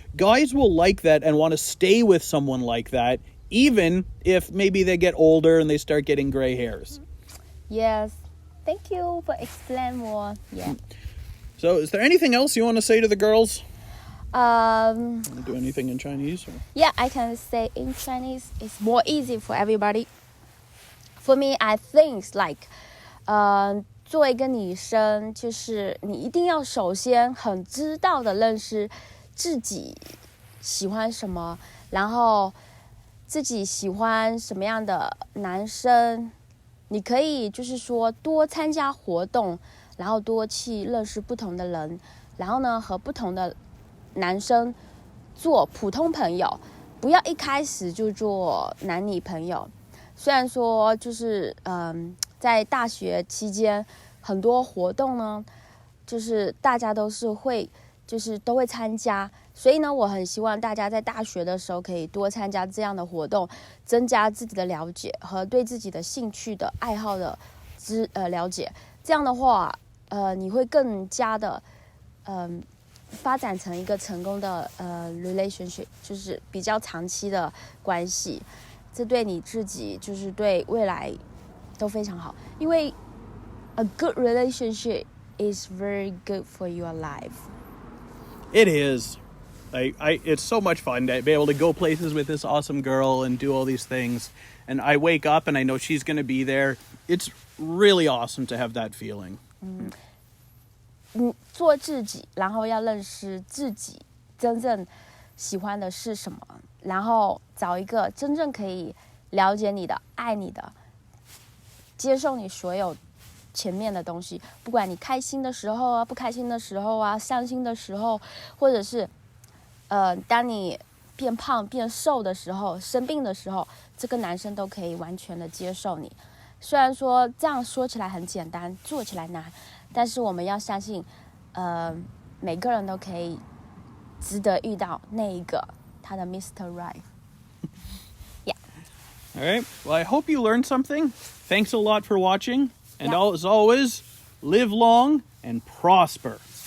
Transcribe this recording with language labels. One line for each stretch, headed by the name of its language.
English: Guys will like that and want to stay with someone like that, even if maybe they get older and they start getting gray hairs. Yes. Thank you for explaining more. Yeah. So is there anything else you want to say to the girls? Do anything in Chinese? Or? Yeah, I can say in Chinese. It's more easy for everybody. For me, I think like,
Chinese: 作为一个女生，就是你一定要首先很知道的认识自己喜欢什么，然后自己喜欢什么样的男生。你可以就是说多参加活动，然后多去认识不同的人，然后呢和不同的男生做普通朋友，不要一开始就做男女朋友。虽然说就是在大学期间很多活动呢，就是大家都是会就是都会参加。所以呢，我很希望大家在大学的时候可以多参加这样的活动，增加自己的了解和对自己的兴趣的爱好的了解。这样的话，你会更加的发展成一个成功的relationship， 就是比较长期的关系。这对你自己就是对未来都非常好，因为
English: a good relationship is very good for your life. It is. It's so much fun to be able to go places with this awesome girl and do all these things. And I wake up and I know she's going to be there. It's really awesome to have that feeling.
Chinese: 做自己，然后要认识自己真正喜欢的是什么，然后找一个真正可以了解你的、爱你的、接受你所有前面的东西，不管你开心的时候啊、不开心的时候啊、伤心的时候，或者是当你变胖、变瘦的时候、生病的时候，这个男生都可以完全的接受你。虽然说这样说起来很简单，做起来难，但是我们要相信，每个人都可以值得遇到那一个他的 Mr.
English: Right. Yeah. All right. Well, I hope you learned something. Thanks a lot for watching. And Yeah. as always, live long and prosper.